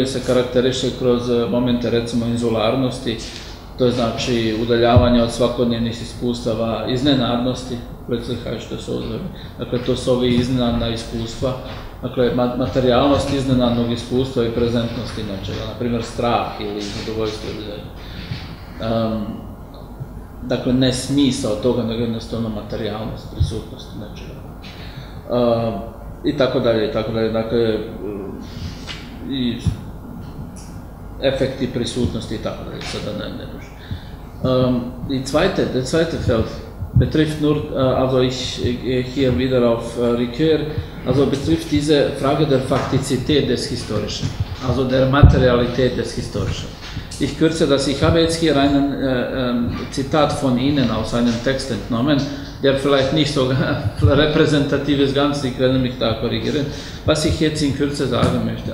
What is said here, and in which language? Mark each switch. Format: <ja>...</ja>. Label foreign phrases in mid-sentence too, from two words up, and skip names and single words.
<bs>se karakteriše kroz momente, recimo, inzularnosti, to je znači udaljavanje od svakodnevnih iskustava, iznenadnosti, što se ozove, dakle, to su ovi iznenadna iskustva, dakle, materijalnost iznenadnog iskustva i prezentnosti nečega, na primjer strah ili zadovoljstvo ili dakle, ne smisao toga, nego jednostavno materijalnost, prisutnost nečega. I tako dalje, dakle, i efekti prisutnosti i tako dalje, sada ne duže.</bs> <de>Der zweite Feld betrifft nur, also ich gehe hier wieder auf Ricoeur, also betrifft diese Frage der Faktizität des Historischen, also der Materialität des Historischen. Ich kürze das, ich habe jetzt hier einen Zitat von Ihnen aus einem Text entnommen, der vielleicht nicht so repräsentativ ist, ganz, ich werde mich da korrigieren, was ich jetzt in Kürze sagen möchte.</de>